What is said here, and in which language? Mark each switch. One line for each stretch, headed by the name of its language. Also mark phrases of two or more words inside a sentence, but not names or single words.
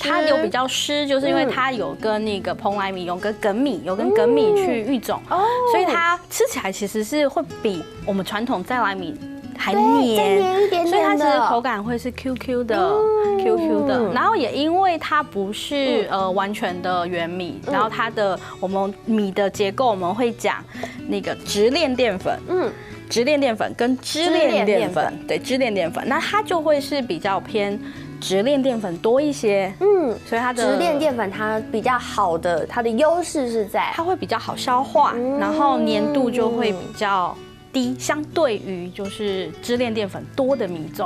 Chinese: 它有比較濕，就是因為它有跟那個蓬萊米有跟粳米去育種，所以它吃起來其實是會比我們傳統在來米還黏，所以它其實口感會是 QQ 的。然後也因為它不是完全的原米，然後它的我們米的結構我們會講那個直鏈澱粉，直鏈澱粉跟支鏈澱粉，對，支鏈澱粉，那它就會是比較偏直鏈澱粉多一些，所以它的直鏈澱粉它比較好的，它的優勢是在它會比較好消化，然後粘度就會比較低，相對於就是支鏈澱粉多的米種。